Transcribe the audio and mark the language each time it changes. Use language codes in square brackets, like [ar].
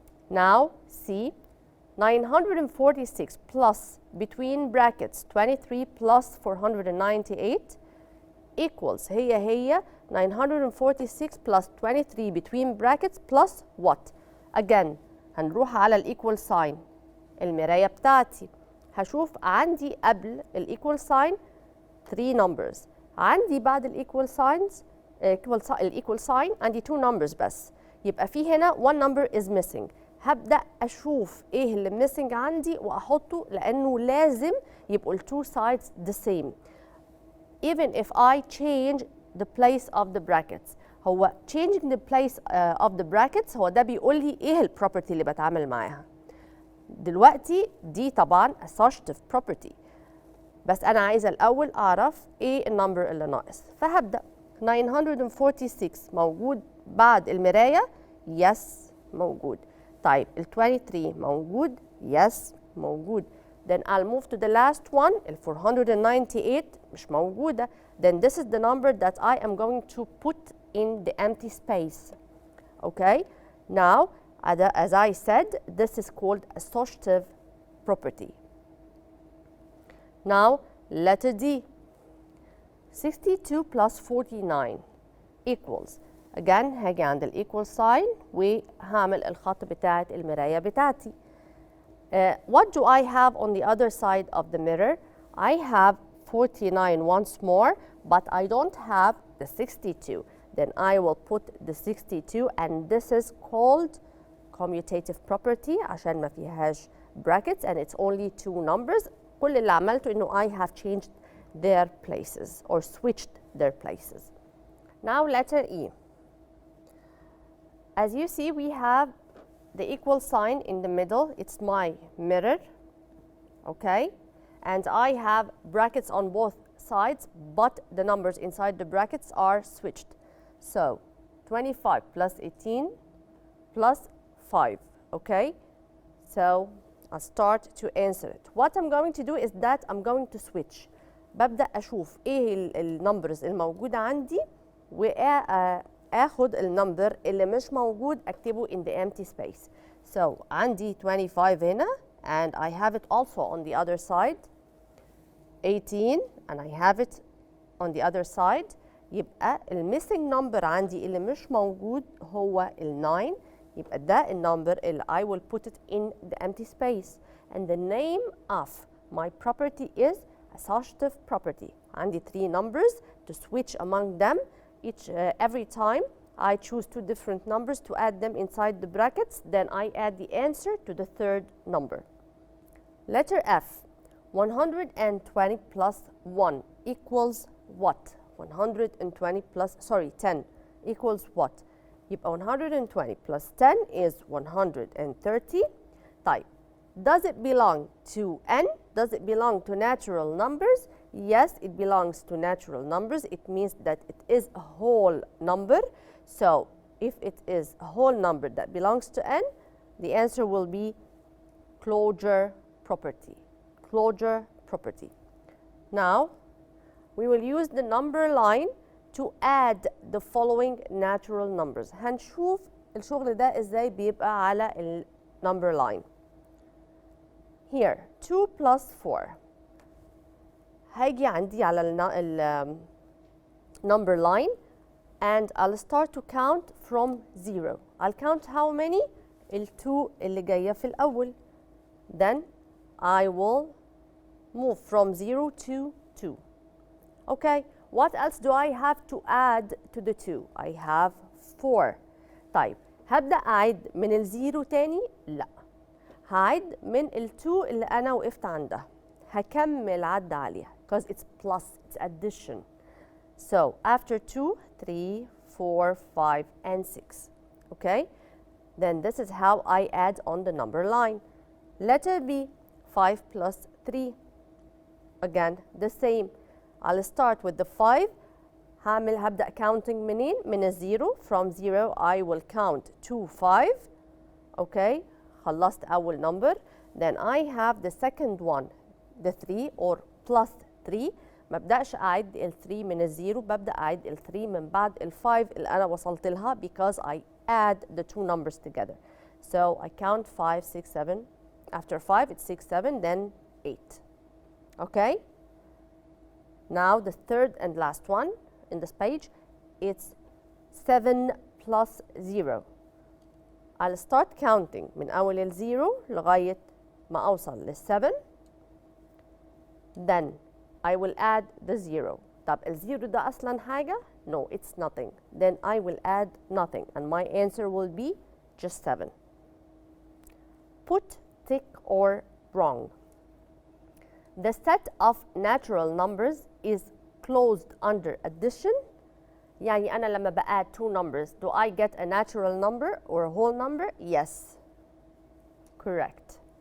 [en] Now see 946 plus between brackets 23 plus 498 equals هي 946 plus 23 between brackets plus what? [ar] Again هنروح على ال equal sign المراية بتاعتي, هشوف عندي قبل ال equal sign 3 numbers, عندي بعد ال equal signs ال equal sign عندي 2 numbers بس, يبقى في هنا [en] 1 number is missing. [ar] هبدأ أشوف إيه اللي missing عندي وأحطه لأنه لازم يبقوا ال [en] two sides the same. Even if I change the place of the brackets, هو changing the place of the brackets [ar] هو ده بيقول لي إيه ال property اللي بتعامل معاها. دلوقتي دي طبعا associative property, بس أنا عايزة الأول أعرف إيه النمبر اللي ناقص, فهبدأ 946 موجود بعد المراية, yes موجود. طيب ال 23 موجود, yes موجود. [en] Then I'll move to the last one, [ar] ال 498 مش موجودة. [en] Then this is the number that I am going to put in the empty space. Okay? Now, as I said, this is called associative property. Now, letter D. 62 plus 49 equals. [ar] Again هاجي عند ال equal sign وهعمل الخط بتاعت المراية بتاعتي. [en] What do I have on the other side of the mirror? I have 49 once more, but I don't have the 62. Then I will put the 62, and this is called commutative property [ar] عشان ما فيهاش [en] brackets and it's only 2 numbers. [ar] كل اللي عملته إنه [en] I have changed their places or switched their places. Now letter E. As you see, we have the equal sign in the middle. It's my mirror, okay? And I have brackets on both sides, but the numbers inside the brackets are switched. So 25 plus 18 plus 5, okay? So I'll start to answer it. What I'm going to do is that I'm going to switch. [ar] ببدأ أشوف إيه النمبرز الموجودة عندي وآخد النمبر اللي مش موجود أكتبه [en] in the empty space. So [ar] عندي 25 هنا [en] and I have it also on the other side. 18 and I have it on the other side. [ar] يبقى missing number عندي اللي مش موجود هو 9. يبقى ده النمبر اللي [en] I will put it in the empty space. And the name of my property is associative property. عندي 3 numbers to switch among them. Every time I choose 2 different numbers to add them inside the brackets, then I add the answer to the third number. Letter F. 120 plus 1 equals what? 120 plus, sorry, 10 equals what? يبقى 120 plus 10 is 130. طيب, does it belong to n? Does it belong to natural numbers? Yes, it belongs to natural numbers. It means that it is a whole number. So if it is a whole number that belongs to n, the answer will be closure property. Closure property. Now, we will use the number line to add the following natural numbers. [ar] هنشوف الشغل ده ازاي بيبقى على ال number line. [en] Here, 2 plus 4. [ar] هاجي عندي على ال [en] number line and I'll start to count from 0. I'll count how many? [ar] ال 2 اللي جاية في الأول. [en] Then I will move from 0 to 2. Okay, what else do I have to add to the 2? I have 4. [ar] طيب, هبدأ أعد من ال 0 تاني؟ لا. هعد من ال 2 اللي أنا وقفت عندها. هكمل عد عليها [en] because it's plus, it's addition. So after 2, 3, 4, 5, and 6. Okay? then this is how I add on the number line. Letter B, 5 plus 3. Again, the same. I'll start with the 5. [ar] هبدأ counting منين؟ من الزيرو. [en] From 0 I will count to 5. Okay, [ar] خلصت أول [en] number. Then I have the second one, the 3 or plus 3. [ar] ما ببدأش أعد ال 3 من الزيرو، ببدأ أعد ال 3 من بعد ال 5 اللي أنا وصلت لها [en] because I add the two numbers together. So I count 5, 6, 7. After 5 it's 6, 7, then 8. Okay? Now the third and last one in this page, it's 7 plus 0. I'll start counting [ar] من أول الزيرو لغاية ما أوصل لل7. [en] Then I will add the 0. [ar] طب الزيرو ده أصلا حاجة؟ [en] No, it's nothing. Then I will add nothing and my answer will be just 7. Put tick or wrong. The set of natural numbers is closed under addition. [ar] يعني أنا لما بأد [en] two numbers, do I get a natural number or a whole number? Yes. Correct.